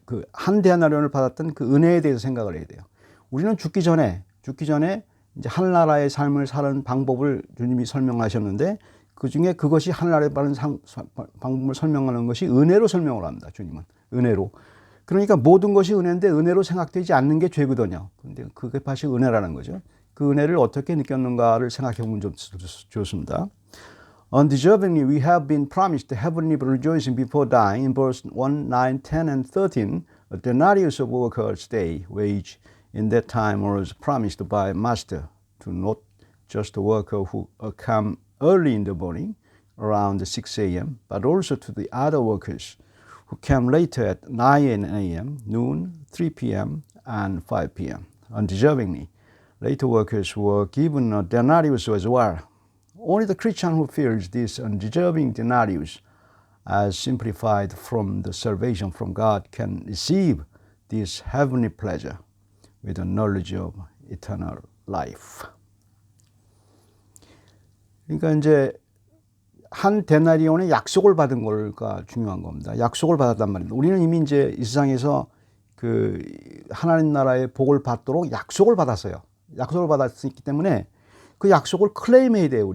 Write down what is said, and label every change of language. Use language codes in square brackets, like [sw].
[ko] 그 한 데나리온을 받았던 그 은혜에 대해서 생각을 해야 돼요. 우리는 죽기 전에 이제 하늘나라의 삶을 사는 방법을 주님이 설명하셨는데 그 중에 그것이 하늘나라의 방법을 설명하는 것이 은혜로 설명을 합니다. 주님은 은혜로. 그러니까 모든 것이 은혜인데 은혜로 생각되지 않는 게 죄거든요. 근데 그게 다시 은혜라는 거죠. 그 은혜를 어떻게 느꼈는가를 생각해 보면 좀 좋습니다. [en] Undeservingly, we have been promised the heavenly rejoicing before dying in verse 1, 9, 10, and 13. A denarius of worker's day wage in that time was promised by master to not just the worker who come early in the morning around 6 a.m., but also to the other workers who came later at 9 a.m., noon, 3 p.m., and 5 p.m. Undeservingly, later workers were given a denarius as well. Only the Christian who feels this undeserving denarius as simplified from the salvation from God can receive this heavenly pleasure with the knowledge of eternal life. [ko] 그러니까 이제 한 데나리온의 약속을 받은 걸가 중요한 겁니다. 약속을 받았단 말입니다. 우리는 이미 이제 이 세상에서 그 하나님 나라의 복을 받도록 약속을 받았어요. 약속을 받았기 때문에 그 약속을 클레임해야 돼요.